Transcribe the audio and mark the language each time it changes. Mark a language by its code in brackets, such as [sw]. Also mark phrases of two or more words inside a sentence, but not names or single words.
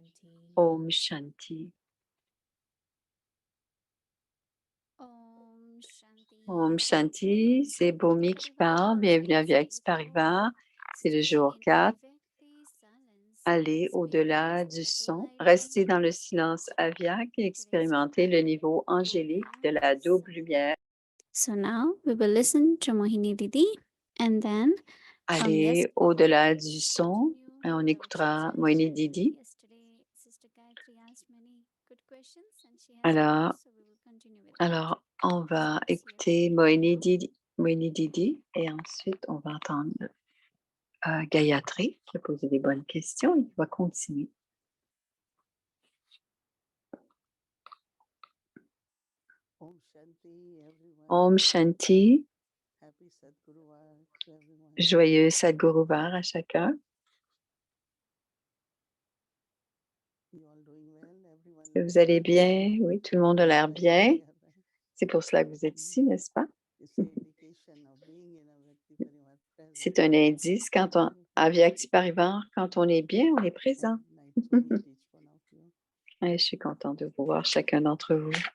[hi] ॐ शान्ति। ॐ शान्ति, [fr] c'est Bomi qui parle. Bienvenue à Vyakt Parivar. C'est le jour 4. Allez au-delà du son. Restez dans le silence avyakt et expérimentez le niveau angélique de la double lumière. [en] So now we will listen to Mohini Didi and then [fr] Allez au-delà du son. Et on écoutera Mohini Didi. Alors, on va écouter Mohini Didi et ensuite on va entendre Gayatri qui a posé des bonnes questions et qui va continuer. [hi] ॐ शान्ति, [en] everyone. [hi] ॐ शान्ति, [en] Happy Sadguruvar to everyone. [fr] joyeux Sadguruvar à chacun. [en] You all doing well? Everyone. [fr] Est-ce que vous allez bien? Oui, tout le monde a l'air bien. C'est pour cela que vous êtes ici, n'est-ce pas? C'est un indice quand on, à Vyakti Parivar, quand on est bien, on est présent. Et je suis contente de vous voir chacun d'entre vous.